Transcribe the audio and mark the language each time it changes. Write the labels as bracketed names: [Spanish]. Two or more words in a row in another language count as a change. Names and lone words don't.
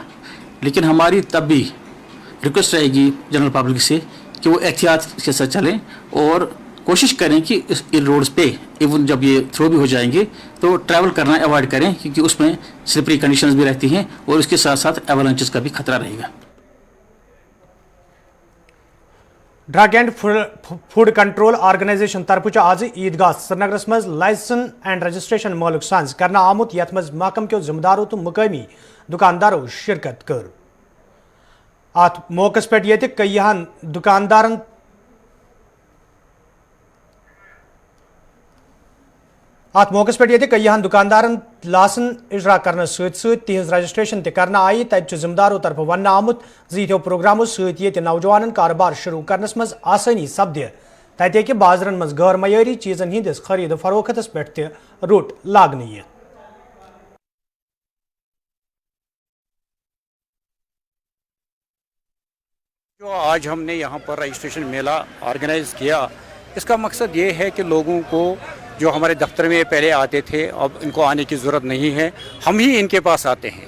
[Hindi] लेकिन हमारी तब भी रिक्वेस्ट रहेगी जनरल पब्लिक से कि वो एहतियात के साथ चलें और कोशिश करें कि इन रोड्स पे इवन जब ये थ्रो भी हो जाएंगे तो ट्रैवल करना अवॉइड करें, क्योंकि उसमें [English] slippery conditions [Hindi] भी रहती हैं और उसके साथ साथ एवलांचेस का भी खतरा रहेगा। [English] drug and food control organisation [Kashmiri] तरफ आज ईदगाह श्रीनगर मज [English] license and registration [Kashmiri] मालूक सांझ करना आमुत, यथ मज महकम के जिम्मेदारों तो मुकामी दुकानदारों शिरकत कर। अत मौके पे ये कईहन दुकानदारन लासन इजरा करने तिहज रजिस्ट्रेशन करना आई, तब जिम्मेदारों तरफ वन आमुत जो प्रोग्रामों सत नौजवान कारोबार शुरू करनस मज आसानी सपदे, तत बाजारन मज गैर मयारी चीजन हंदिस खरीद फरोख्तस पे रुट लागन। [Hindi] जो आज हमने यहाँ पर रजिस्ट्रेशन मेला ऑर्गेनाइज किया, इसका मकसद ये है कि लोगों को जो हमारे दफ्तर में पहले आते थे अब इनको आने की ज़रूरत नहीं है, हम ही इनके पास आते हैं।